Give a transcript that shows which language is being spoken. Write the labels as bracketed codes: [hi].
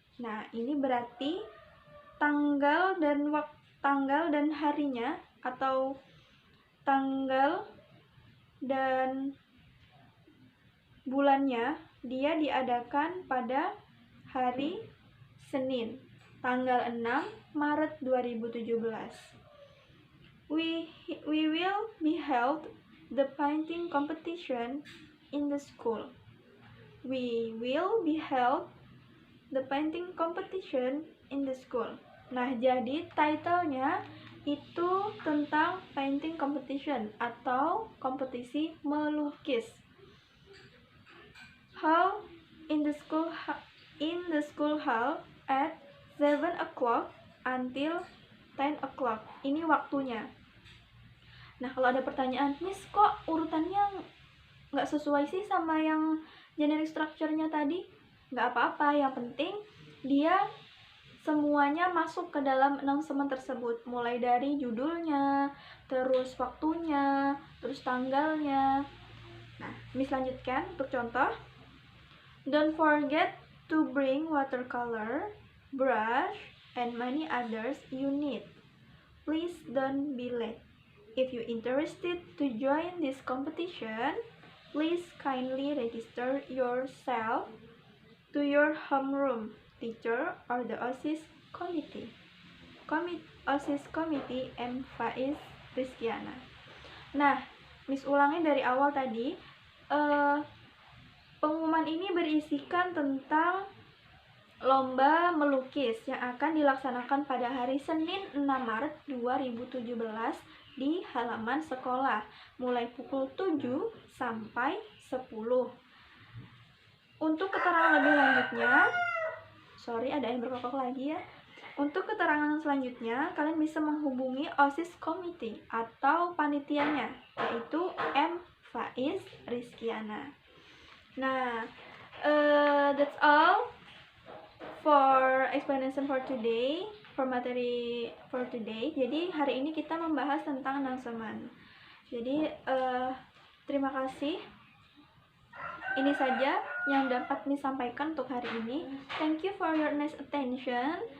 [id] Nah, ini berarti tanggal dan harinya, atau tanggal dan bulannya dia diadakan pada hari Senin, tanggal 6 Maret 2017. [en] We will be held the painting competition in the school. We will be held the painting competition in the school. [id] Nah, jadi title-nya itu tentang painting competition atau kompetisi melukis. [en] Held in the school hall at 7 o'clock until 10 o'clock. [id] Ini waktunya. Nah, kalau ada pertanyaan, Miss, kok urutannya nggak sesuai sih sama yang generic structure-nya tadi? Nggak apa-apa, yang penting dia semuanya masuk ke dalam announcement tersebut, mulai dari judulnya, terus waktunya, terus tanggalnya. Nah, Miss lanjutkan untuk contoh. [en] Don't forget to bring watercolor, brush, and many others you need. Please don't be late. If you're interested to join this competition, please kindly register yourself to your homeroom teacher or the OSIS committee. OSIS committee and Faiz Rizkiana. [id] Nah, Miss ulangi dari awal tadi. Pengumuman ini berisikan tentang lomba melukis yang akan dilaksanakan pada hari Senin 6 Maret 2017 di halaman sekolah, mulai pukul 7 sampai 10. Untuk keterangan lebih lanjutnya, ada yang berkokok lagi ya. Untuk keterangan selanjutnya, kalian bisa menghubungi OSIS Committee atau panitianya, yaitu M. Faiz Rizkiana. [en] Nah, that's all for explanation for today, for materi for today. [id] Jadi hari ini kita membahas tentang announcement. Jadi terima kasih. Ini saja yang dapat disampaikan untuk hari ini. [en] Thank you for your nice attention.